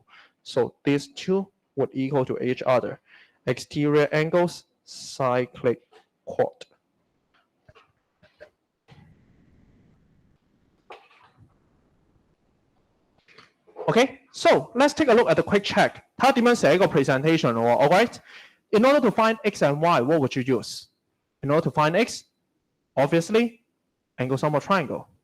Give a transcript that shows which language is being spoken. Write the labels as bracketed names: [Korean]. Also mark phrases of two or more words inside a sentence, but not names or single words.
[English] So these two would equal to each other. Exterior angles, cyclic chord. Okay, so let's take a look at the quick check. [Cantonese] 睇下點樣寫個 presentation 喎 [English] All right? In order to find x and y, what would you use? In order to find x, obviously, angle sum of triangle.